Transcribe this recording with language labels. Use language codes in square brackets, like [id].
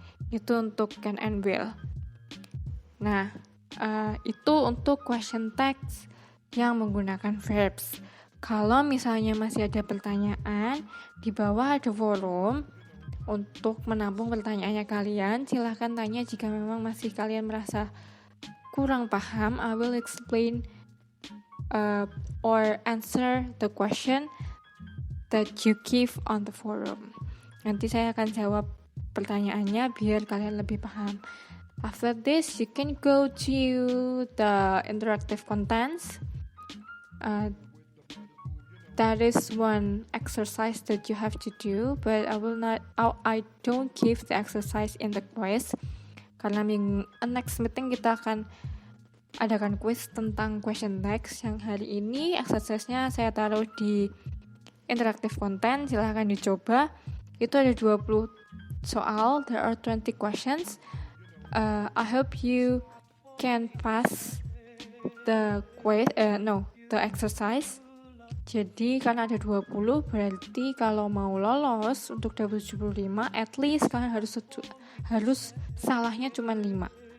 [id] Itu untuk can and will. Nah, itu untuk question text yang menggunakan verbs. Kalau misalnya masih ada pertanyaan, di bawah ada forum untuk menampung pertanyaannya kalian. Silahkan tanya jika memang masih kalian merasa kurang paham. [en] I will explain or answer the question that you give on the forum. [id] Nanti saya akan jawab pertanyaannya biar kalian lebih paham. [en] After this, you can go to the interactive contents. That is one exercise that you have to do, but I don't give the exercise in the quiz. [id] Karena next meeting kita akan adakan quiz tentang question text. Yang hari ini exercise-nya saya taruh di interactive content, silahkan dicoba. Itu ada 20 soal, there are 20 questions. [en] I hope you can pass the exercise. [id] Jadi karena ada 20, berarti kalau mau lolos untuk 75, at least kalian harus salahnya cuma 5.